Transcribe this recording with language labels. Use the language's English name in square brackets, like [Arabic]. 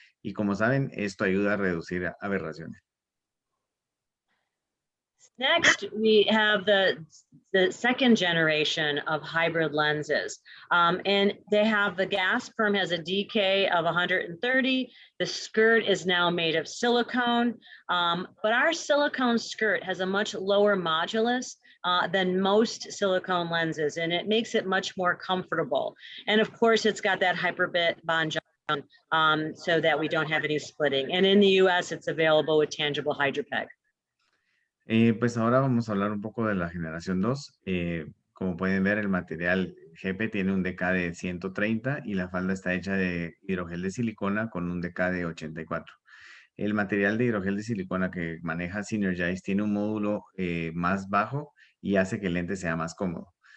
[Spanish] Y como saben, esto ayuda a reducir aberraciones. [English] Next, we have the second generation of hybrid lenses. And they have the gas perm has a DK of 130. The skirt is now made of silicone, but our silicone skirt has a much lower modulus than most silicone lenses, and it makes it much more comfortable. And of course, it's got that hyperbond junction so that we don't have any splitting. And in the US, it's available with tangible hydropeg. [Spanish] Pues ahora vamos a hablar un poco de la generación 2. Como pueden ver, el material GP tiene un DK de 130 y la falda está hecha de hidrogel de silicona con un DK de 84. El material de hidrogel de silicona que maneja Synergize tiene un módulo más bajo y hace que el lente sea más cómodo.